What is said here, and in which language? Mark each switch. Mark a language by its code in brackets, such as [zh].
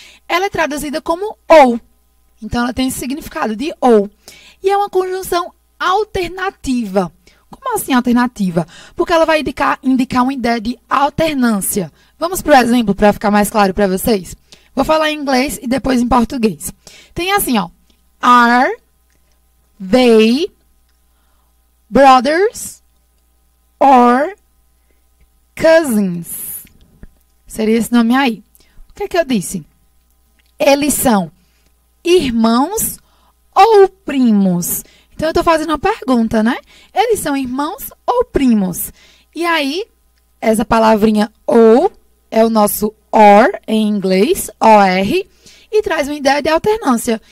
[pt] Ela é traduzida como ou. Então, ela tem esse significado de ou. E é uma conjunção alternativa. Como assim alternativa? Porque ela vai indicar uma ideia de alternância. Vamos para o exemplo para ficar mais claro para vocês? Vou falar em inglês e depois em português. Tem assim, ó. [en] Are they brothers or cousins? [pt] Seria esse nome aí. O que é que eu disse? Eles são irmãos ou primos? Então, eu estou fazendo uma pergunta, né? Eles são irmãos ou primos? E aí, essa palavrinha ou é o nosso or em inglês, O-R, e traz uma ideia de alternância.